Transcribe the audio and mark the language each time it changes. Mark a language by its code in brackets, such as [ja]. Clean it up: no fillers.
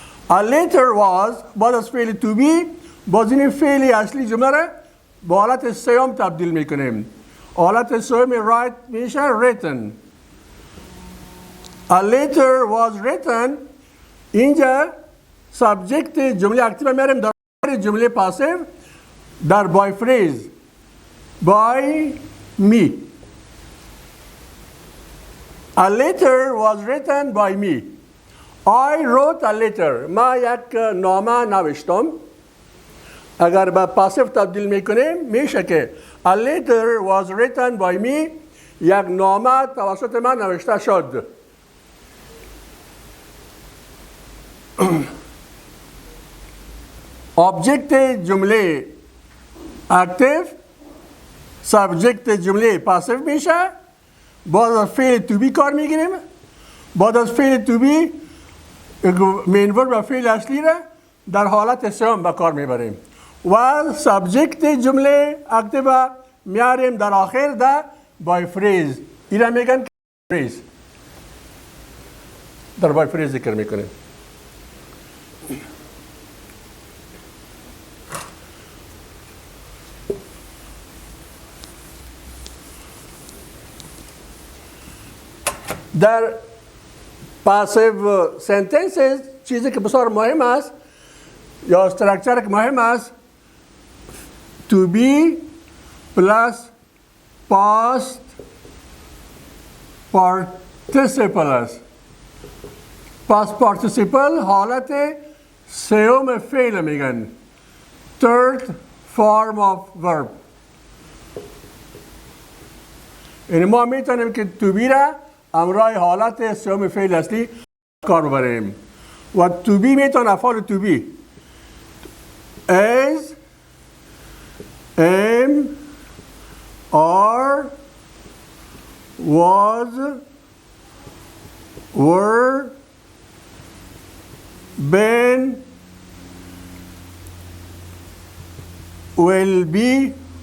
[en] A later was [fa] بعد از فعل to be باز این فعل اصلی جمله را با حالت سیوم تبدیل میکنیم حالت سیوم write میشه written. [en] A later was written [fa] اینجا سابجکت جمله اکتیو میاریم در جمله پاسیو در by phrase [en] by me. A letter was written by me. I wrote a letter. [fa] ما یک نامه نوشتم. اگر به پاسیو تبدیل میکنیم میشه که [en] A letter was written by me. [fa] یک نامه توسط من نوشته شد. [en] Object جمله active [fa] سابجکت جمله پاسیو میشه، بعد از فعل تو بی کار میگیریم، بعد از فعل تو بی مین ورب و فعل اصلی را در حالت سوم به کار میبریم و سابجکت جمله اکتیو میاریم در آخر ده بای فریز. اینا میگن که فریز، در بای فریز ذکر میکنیم. در پاسیو سنتنسز چیزی که بسیار مهم است یا استرکچر که مهم است [en] to be plus past participle [fa] است. [en] past participle [fa] حالت سوم فعل میگن، [en] third form of verb. [fa] یعنی ما میتونیم که to be را همراه حالت سوم فعل اصلی کار ببریم و to be میتونه افعال [en] to be is am are was were been will be.